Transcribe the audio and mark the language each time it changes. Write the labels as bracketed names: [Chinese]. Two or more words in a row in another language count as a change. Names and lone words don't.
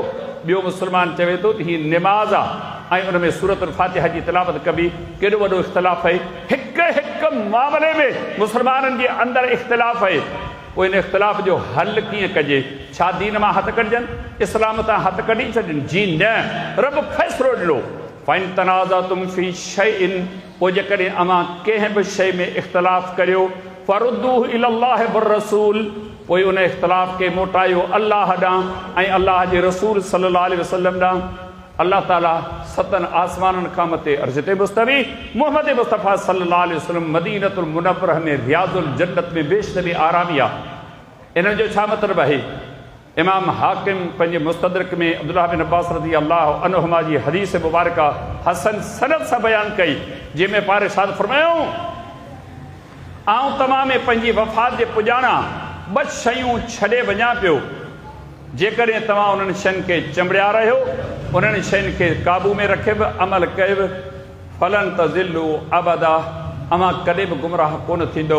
[Sindhi] ॿियो मुसलमान चवे थो त हीअ निमाज़ आहे ऐं उन में सूरतुल फातिहा जी तिलावत कबी। केॾो वॾो इख़्तिलाफ़ आहे। हिकु हिकु मामले में मुसलमाननि जे अंदरि इख़्तिलाफ़ आहे। पोइ इन इख़्तिलाफ़ जो हल कीअं कजे? छा दीन मां हथ कढजनि? इस्लाम तां हथ कढी छॾनि? जी न। रब फ़ैसिलो ॾिनो, [Arabic] فإن تنازعتم في شيء, [Sindhi] पोइ जेकॾहिं अमां कंहिं बि शइ में इख़्तिलाफ़ करियो, [Arabic] فردوه إلى الله والرسول, [Sindhi] पोइ उन इख़्तिलाफ़ खे मोटायो अल्लाह ॾांहुं ऐं अल्लाह जे रसूल [Arabic] صلى الله عليه وسلم [Sindhi] ॾांहुं। अल्लाह ताला सतन आसमाननि खां मथे अर्ज़ ते मुस्तवी मुहम्मद मुस्तफ़ा [Arabic] صلى الله عليه وسلم [Sindhi] मदीनतुल मुनव्वरह में रियाज़ुल जन्नत में बेशतरी आरामी आहे। इन जो छा मतिलबु आहे? इमाम हाकिम पंहिंजे मुस्तदरक में अब्दुल्लाह बिन अब्बास [Arabic] رضي الله عنهما [Sindhi] जी हदीस मुबारका हसन सनद सां बयानु कई, जंहिंमें पाण इरशाद फरमायूं, आऊं तव्हां में पंहिंजी वफ़ात जे पुॼाणा ॿ शयूं छॾे वञा पियो, जेकॾहिं तव्हां उन्हनि शयुनि खे चंबड़िया रहियो, उन्हनि शयुनि खे काबू में रखे बि अमल कयो बि, [Arabic] فلن تضلوا أبدا, [Sindhi] अमां कॾहिं बि गुमराह कोन थींदो।